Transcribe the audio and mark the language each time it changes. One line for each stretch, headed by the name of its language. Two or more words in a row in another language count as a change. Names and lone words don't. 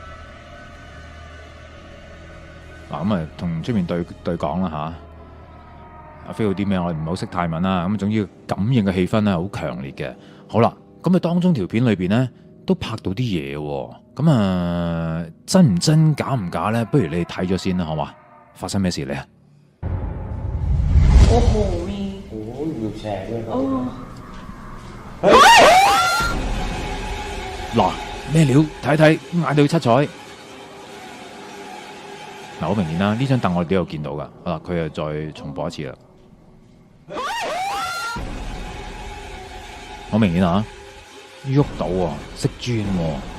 Cantonese: 嗱咁啊，同出面對講啦嚇。阿飛有啲咩我哋唔好識泰文啦，咁總之感應嘅氣氛咧好強烈嘅。好啦，咁啊當中條片裏邊咧都拍到啲嘢喎，咁啊真唔真假唔假咧？不如你哋睇咗先啦，好嘛？發生咩事咧？
Thai: โอ้โหมี โอ้ยวิวแชร์ด้วยครับ
Cantonese: 嗱，咩料？睇睇嗌到七彩。嗱，好明顯啦，呢張凳我哋都有見到噶。好啦，佢又再重播一次啦。好明顯啊，喐到喎，識轉喎。